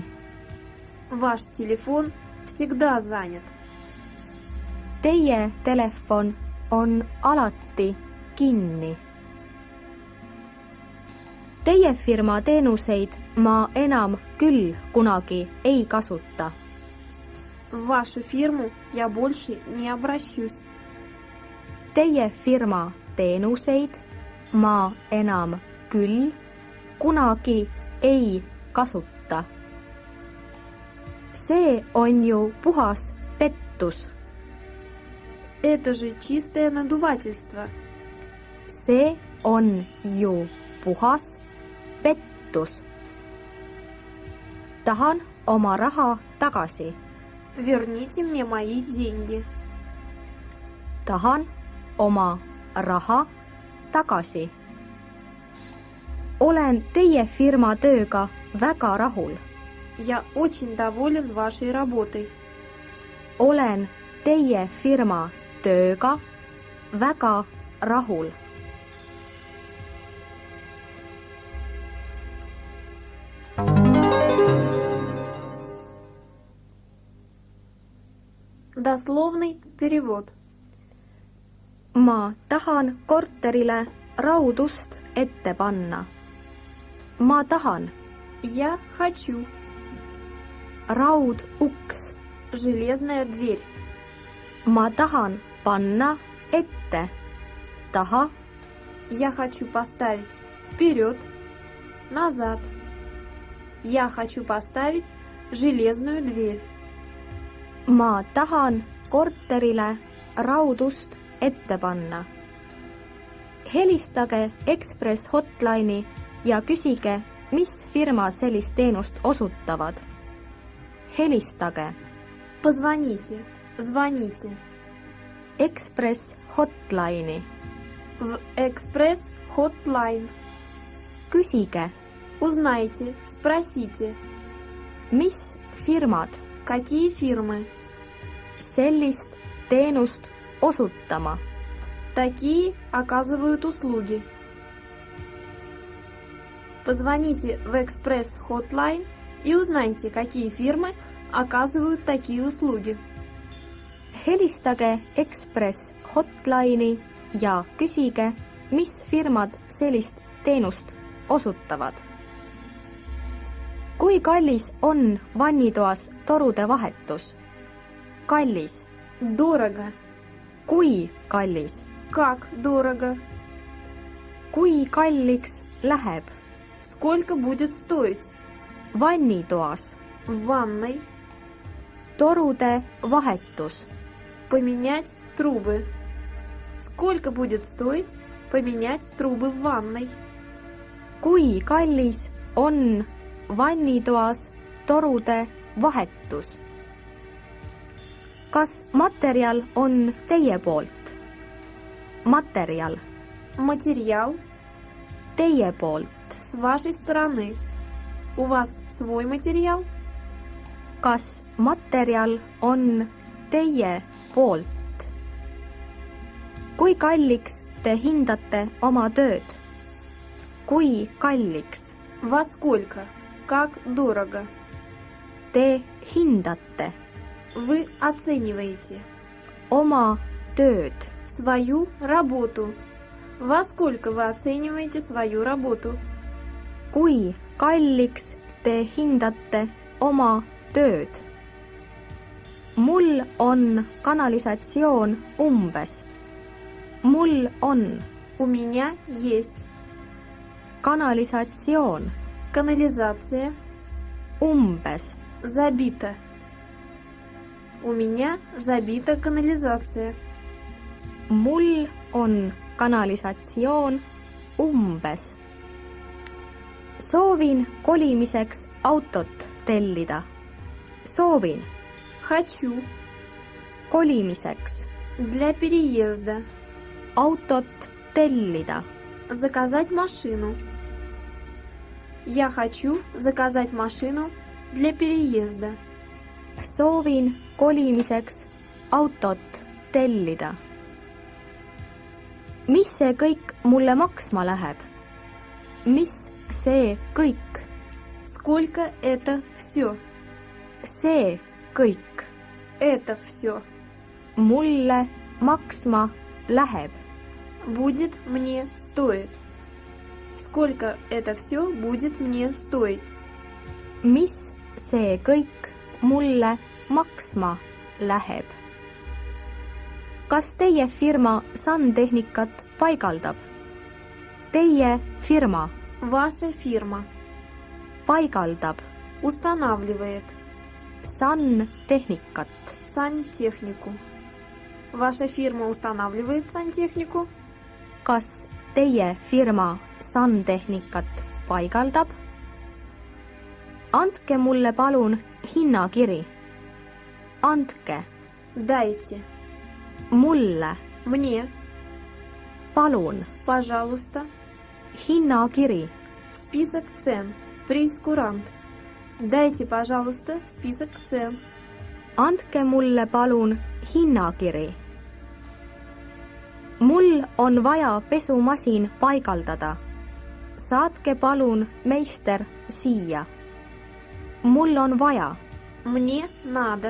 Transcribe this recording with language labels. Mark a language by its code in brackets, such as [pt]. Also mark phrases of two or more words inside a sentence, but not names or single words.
[ru] Ваш телефон всегда занят. [et] Teie telefon on alati kinni. Teie firma teenuseid ma enam küll kunagi ei kasuta. [ru] В вашу фирму я больше не обращусь. [et] Teie firma teenuseid ma enam küll kunagi ei kasuta. See on ju puhas pettus. [ru] Это же чистое надувательство. [et] See on ju puhas pettus. Tahan oma raha tagasi. [ru] Верните мне мои деньги. [et] Tahan oma raha tagasi. Olen teie firma tööga väga rahul. [ru] Я очень доволен вашей работой. [et] Olen teie firma tööga väga rahul. [ru] Дословный перевод. [et] Ma tahan korterile raudust ette panna. Ma tahan. [ru] Я хочу. [et] Rauduks. [ru] Железная дверь. [et] Ma tahan panna ette. Taha. [ru] Я хочу поставить вперед, назад. Я хочу поставить железную дверь. [et] Ma tahan korterile raudust ette panna. Helistage Express Hotline'i ja küsige, mis firmad sellist teenust osutavad. Helistage [ru] Позвоните, звоните. Express Hotline'i. В Экспресс Hotline. [et] Küsige, [ru] Узнайте, спросите, [et] mis firmad [ru] какие фирмы [et] sellist teenust osutama. [ru] такие оказывают услуги. Позвоните в Экспресс Hotline и узнайте, какие фирмы оказывают такие услуги. [et] Helistage Express Hotline'i ja küsige, mis firmad sellist teenust osutavad. Kui kallis on vannitoas torude vahetus? Kallis. [ru] Дорого. [et] Kui kallis? [ru] Как дорого? [et] Kui kalliks läheb? [ru] Сколько будет стоить? [et] Vannitoas. [ru] В ванной [et] Torude vahetus. [ru] поменять трубы. Сколько будет стоить поменять трубы в ванной? [et] Kui kallis on vannitoas torude vahetus? Kas materjal on teie poolt? Materjal. [ru] Материал [et] Teie poolt. [ru] с вашей стороны. У вас свой материал? [et] Kas materjal on teie poolt? Kui kalliks te hindate oma tööd? Kui kalliks [ru] Во сколько? Как дорого? [et] te hindate [ru] Вы оцениваете [et] oma tööd? [ru] свою работу. Во сколько вы оцениваете свою работу? [et] Kui kalliks te hindate oma tööd? Mul on kanalisatsioon umbes. Mul on [ru] У меня есть [et] kanalisatsioon [ru] канализация [et] umbes. [ru] забита. У меня забита канализация. [et] Mul on kanalisatsioon umbes. Soovin kolimiseks autot tellida. Soovin [ru] Хочу [et] kolimiseks [ru] для переезда [et] autot tellida. [ru] Заказать машину. Я хочу заказать машину для переезда. [et] Soovin kolimiseks autot tellida. Mis see kõik mulle maksma läheb? Mis see kõik? [ru] Сколько это все? [et] See kõik [ru] Это все [et] mulle maksma läheb. [ru] будет мне стоить. Сколько это все будет мне стоить? [et] Mis see kõik mulle maksma läheb? Kas teie firma santehnikat paigaldab? Teie firma [ru] Ваша фирма [et] paigaldab [ru] устанавливает [et] santehnikat. [ru] сантехнику. Ваша фирма устанавливает сантехнику? [et] Kas teie firma santehnikat paigaldab? Andke mulle palun hinnakiri. Andke [ru] Дайте [et] mulle [ru] мне, [et] palun [ru] пожалуйста, [et] hinnakiri. [ru] список цен. Прейскурант. Дайте, пожалуйста, список цен. [et] Andke mulle palun hinnakiri. Mul on vaja pesumasin paigaldada. Saatke palun meister siia. Mul on vaja [ru] Мне надо